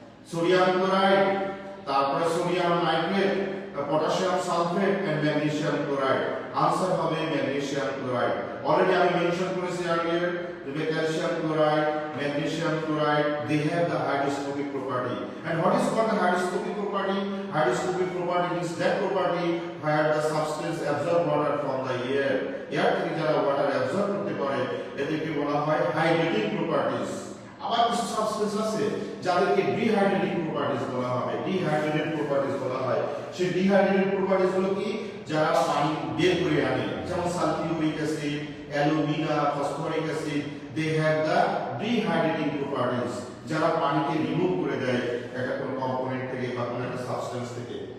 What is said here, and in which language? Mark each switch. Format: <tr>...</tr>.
<bn>Sodium chloride, তারপরে sodium nitrate, potassium sulphate and magnesium chloride. Answer হবে magnesium chloride. Already আমি mention করেছি</bn> <en>earlier the calcium chloride, magnesium chloride, they have the hydroscopic property. And what is called the hydroscopic property? Hydroscopic property means that property where the substance absorb water from the air.</en> <bn>Air থেকে যারা water absorb করতে পারে এদেরকে বলা হয় hydrating properties. আবার কিছু substance আছে যাদেরকে ডিহাইড্রেটিং প্রপার্টিজ বলা হবে, ডিহাইড্রেটেড প্রপার্টিজ বলা হয়। সেই ডিহাইড্রেটেড প্রপার্টিজ হলো কি, যারা পানি বের করে আনে, যেমন sulphuric acid, alumina, phosphoric acid,</bn> <en>they have the dehydrating properties,</en> <bn>যারা পানিকে রিমুভ করে দেয় একটা কোনো কম্পোনেন্ট থেকে বা কোনো একটা সাবস্টেন্স থেকে।</bn>